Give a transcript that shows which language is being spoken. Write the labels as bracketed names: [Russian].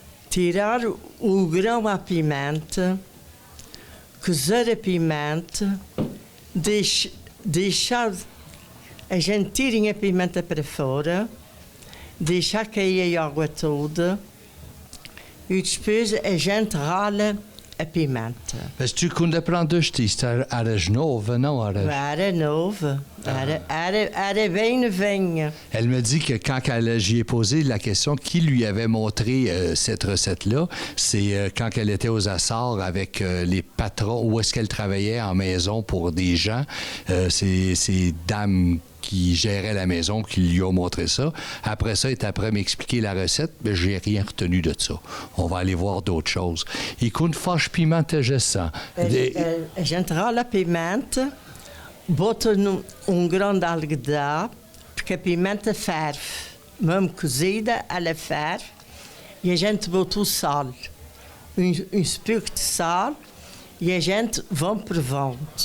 [Portuguese] Tirar o grão à pimenta, cozer a pimenta, deixar a gente tirem a pimenta para fora, deixar cair a água toda e depois a gente rala a pimenta. Mas tu, quando aprendeste isto, eras nova, não eras? Era nova, era bem novinha. [French] Elle me dit que quand j'y ai posé la question qui lui avait montré cette recette-là, c'est quand elle était aux Açores avec les patrons, où est-ce qu'elle travaillait en maison pour des gens, ces dames qui gérait la maison, qui lui ont montré ça. Après ça, il est après m'expliquer la recette, mais j'ai rien retenu de ça. On va aller voir d'autres choses. [Portuguese] E quando faz pimenta gestão? A gente rala a pimenta, bota num grão de algodão, porque a pimenta ferve. Mesmo cozida, ela ferve. E a gente bota o sal. Um pouco de sal. E a gente vai provando.